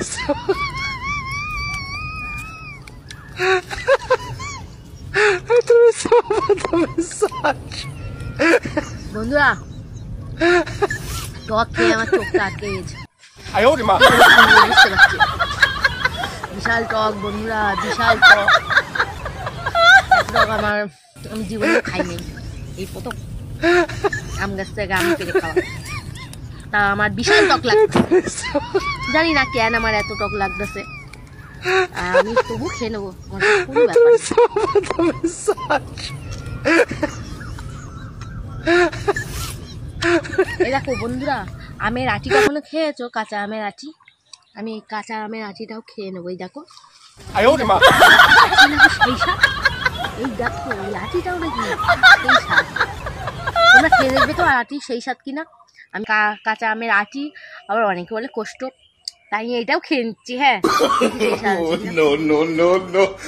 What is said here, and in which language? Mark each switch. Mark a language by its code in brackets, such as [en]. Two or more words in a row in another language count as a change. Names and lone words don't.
[bn] বন্ধুরা টক খেয়ে আমার চোখটা আটকে গেছে। [zh] 哎呦我的妈！ [bn] বুঝতে পারছি বিশাল টক বন্ধুরা, বিশাল টক। এত টক আমি জীবনে খাইনি, এই প্রথম আম গাছ থেকে আম পেরে খাওয়া। তা আমার বিশাল টক লাগতেছে, জানি না কেন আমার এত টক লাগতেছে। আমি তবু খেয়ে নেবো, আমার কোনো ব্যাপার না। এই দেখো বন্ধুরা, আমের আটি কখনো খেয়েছো? কাঁচা আমের আটি, আমি এই কাঁচা আমের আটিটাও খেয়ে নেবো। এই দেখো [zh] 哎呦我的妈！ [bn] আটি নাকি সেই স্বাদ, এই দেখো এই আটিটাও নাকি সেই স্বাদ। তোমরা খেয়ে দেখবে তো আটি সেই স্বাদ কিনা। আমি কাঁচা আমের আটি, আবার অনেকে বলে কোষ্ঠ, তাই এইটাও খেয়ে নিচ্ছি। হ্যাঁ সেই স্বাদ Oh আছে কিনা। [en] no no no no!